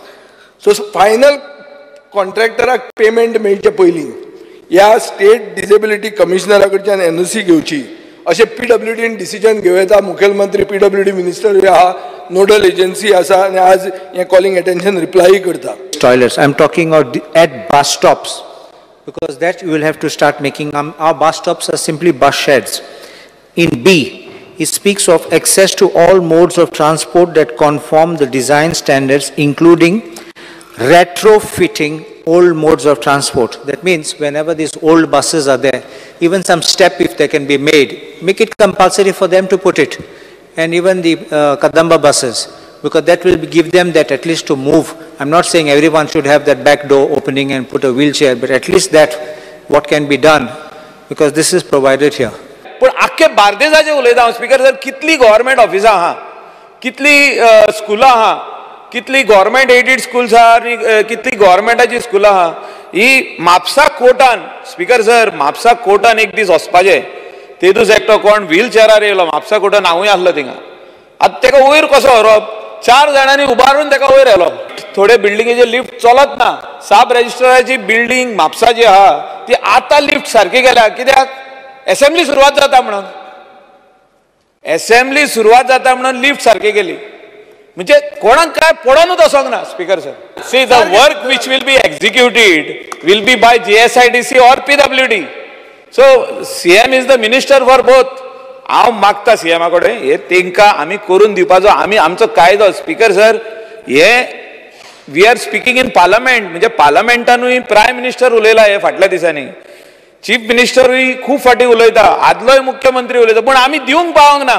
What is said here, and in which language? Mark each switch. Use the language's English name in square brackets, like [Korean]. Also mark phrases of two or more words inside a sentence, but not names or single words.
[Konkani] सो फायनल कॉन्ट्रॅक्टराक पेमेंट मेळचे पयलीं ह्या [English] state disability commissioner [Konkani] कडच्यान NOC घेवची अशें PWDन डिसिजन घेवं येता। मुखेलमंत्री PWD मिनिस्टर आहा, [English] nodal agency [Konkani] आसा आनी आज हें [English] calling attention reply [Konkani] करता। [English] Toilets, I'm talking at bus stops because that you will have to start making our bus stops are simply bus sheds. In B, he speaks of access to all modes of transport that conform the design standards including retrofitting old modes of transport. That means whenever these old buses are there, even some step if they can be made, make it compulsory for them to put it. And even the Kadamba buses, because that will give them that at least to move. I'm not saying everyone should have that back door opening and put a wheelchair, but at least that what can be done, because this is provided here. [Konkani] पण आख्खे बार्देजाचे उलयता हांव स्पीकर सर, कितली [English] government offices [Konkani] आहा, कितली स्कुलां आहा, कितली [English] government aided schools [Konkani] आहा आनी कितली गव्हर्मेंटाची स्कुलां आहा। ही म्हापसा कोर्टान स्पीकर सर, म्हापसा कोर्टान एक दीस वचपाचें, ते दीस एकटो कोण व्हीलचॅरार येयलो, म्हापसा कोर्टान हांवूय आसलो थिंगा। आतां तेका वयर कसो व्हरप, 4 जाणांनी उबारून तेका वयर व्हेलो। थोडे बिल्डिंगेचे लिफ्ट चलत ना। सब रजिस्ट्राराची बिल्डिंग म्हापसा जी आहा ती आतां लिफ्ट सारकी केल्या, कित्याक असेंब्ली सुरवात जाता म्हणून, असेंब्ली सुरवात जाता म्हणून लिफ्ट सारकी केली। म्हणजे कोणाक काय पडोनूच वचोंक ना स्पीकर सर। [English] See the work which will be executed will be by GSIDC and PWD. So CM is the minister for both. [Konkani] हांव मागता CM कडेन हे तेंकां आमी करून दिवपाचो, आमी आमचो कायदो स्पीकर सर, हे [English] we are speaking in parliament, [Konkani] म्हणजे पार्लमेंटानूय [English] prime minister [Konkani] उलयला हे फाटल्या दिसांनी, चीफ मिनिस्टरूय खूब फाटी उलयता, आदलोय मुख्यमंत्री उलयता, पण आमी दिवंक पावंक ना।